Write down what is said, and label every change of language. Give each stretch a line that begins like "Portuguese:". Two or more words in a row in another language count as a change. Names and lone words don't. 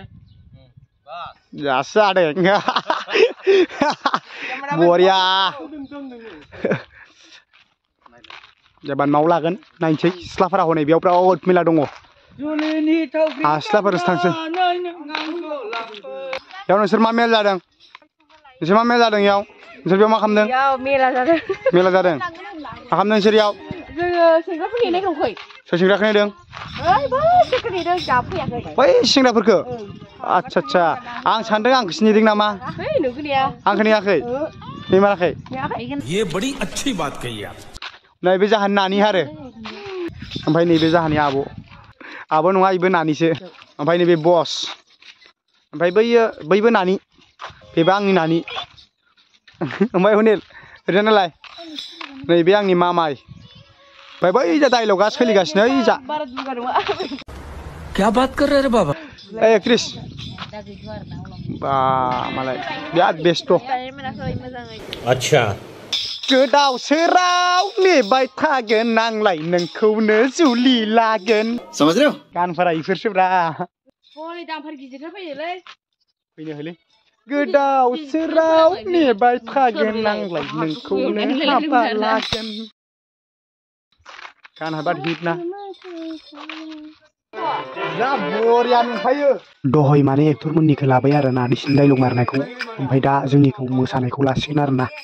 Bodo: जासो जादों बरिया जेबान माव लागोन नायनोसै सिख्लाफोरा हनै बेयाव बिराद मेला दङ सिख्लाफोरसो थांसै बेयाव नोंसोर मा मेल जादों नोंसोर मा मेल जादों इयाव नोंसोर बेयाव मा खालामदों मेला जादों मा खालामदों नोंसोर इयाव जोङो सेंग्राफोर नेनाय दंखै सोर सेंग्राखौ नेदों सोरखौ नेदों दाबो फैयाखै बै सेंग्राफोरखौ आच्छा आं सानदों आंखौसो नेदों नामा नोंखौ नेया आंखौ नेयाखै नेमाराखै
Hindi: ये बड़ी अच्छी बात कही आप
Bodo: नैबे जाहानि नानि आरो ओमफ्राय नैबे जाहानि आब' नङा इबो नानिसो ओमफ्राय नैबे बस ओमफ्राय बैबो नानि बेबो आंनि नानि ओमफ्राय हनेल ओरैनोलाय नैबे आंनि मामाय ओमफ्राय बै जा डायलगा सोलिगासिनो ओइ जा
Hindi: क्या बात कर रहे रे बाबा
Bodo: ए क्रिस बा मालाय बिराद बेस्थ अच्छा गोदाव सोराव नेबाय थागोन आंलाय नोंखौनो जुलि लागोन
Hindi: समझ रहे हो
Bodo: गानफोरा इफोरसोब्रा हनै दामफोर गिदिरथार फैदोलै फैनो होलै गोदाव सोराव नेबाय थागोन आंलाय नोंखौनो हाबा लागोन गाना बाद हिट ना जा बरिया नुखायो दहय माने एक्टरमोननिखौ लाबाय आरो ना बिसिनि डायलग मारनायखौ ओमफ्राय दा जोंनिखौ मोसानायखौ लासिगोन आरो ना